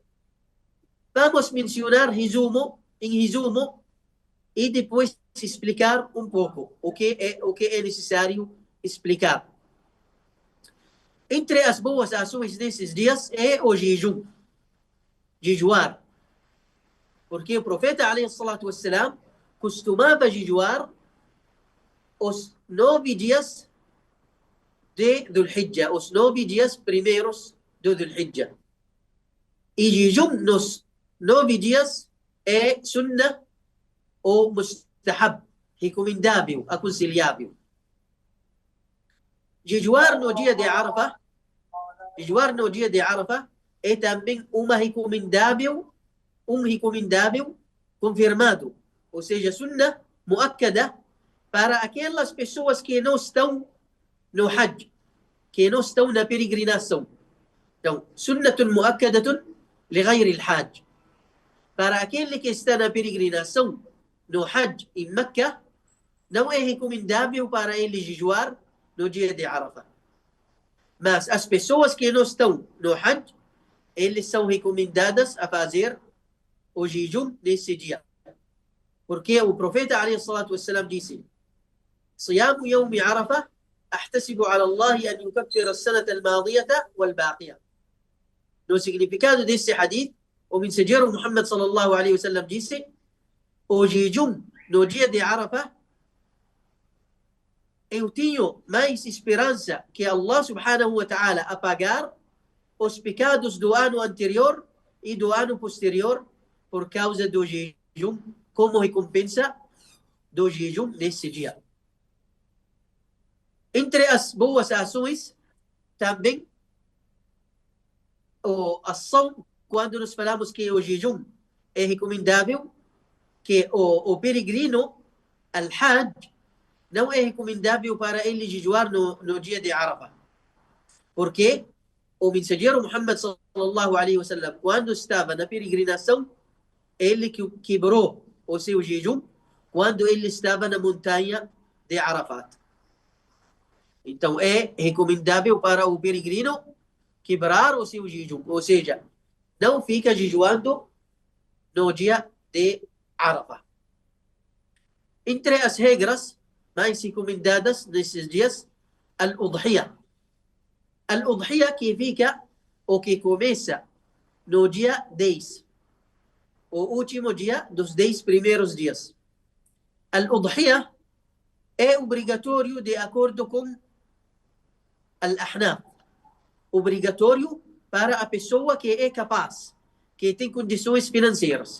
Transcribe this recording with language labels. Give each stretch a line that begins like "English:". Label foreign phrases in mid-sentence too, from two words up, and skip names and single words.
Portuguese: Vamos mencionar em resumo, e depois explicar um pouco o que é necessário explicar. Entre as boas ações nesses dias é o jejum, jejuar. Porque o profeta,
Arabic: عليه الصلاة والسلام,
Portuguese: costumava jejuar os 9 dias de Dhul-Hijjah, os 9 dias primeiros de Dhul-Hijjah. E jejum nos 9 dias é sunnah ou mustahab, recomendável, aconselhável. Jejuar no dia de Arafah é também um recomendável confirmado, ou seja,
Arabic: سنة مؤكدة
Portuguese: para aquelas pessoas que não estão no Hajj, que não estão na peregrinação. Então,
Arabic: سنة مؤكدة لغير الحج.
Portuguese: Para aquele que está na peregrinação, no Hajj em Meca, não é recomendável para ele jejuar no dia de Arafah. Mas as pessoas que não estão no Hajj, eles são recomendadas a fazer o jejum nesse dia. Porque o profeta
Arabic: عليه الصلاة والسلام
Portuguese: disse:
Arabic: صيام يوم عرفة أحتسب على الله أن يكفر السنة الماضية والباقية.
Portuguese: No significado desse hadith, o mensageiro Muhammad
Arabic: صلى الله عليه وسلم
Portuguese: disse: o jejum no dia de Arafah, eu tenho mais esperança que Allah
Arabic: سبحانه وتعالى
Portuguese: apagar os pecados do ano anterior e do ano posterior por causa do jejum, como recompensa do jejum nesse dia. Entre as boas ações, também a ação, quando nós falamos que o jejum é recomendável, que o peregrino, al-Hajj, não é recomendável para ele jejuar no dia de Arafah. Porque o mensageiro Muhammad
Arabic: صلى الله عليه وسلم,
Portuguese: quando estava na peregrinação, ele quebrou o seu jejum quando ele estava na montanha de Arafat. Então é recomendável para o peregrino quebrar o seu jejum, ou seja, não fica jejuando no dia de Arafah. Entre as regras mais recomendadas nesses dias, al-Udhiyah. Al-Udhiyah que fica ou que começa no dia 10, o último dia dos 10 primeiros dias. Al-Udhiyah é obrigatório de acordo com Al-Ahnaf. Obrigatório para a pessoa que é capaz, que tem condições financeiras.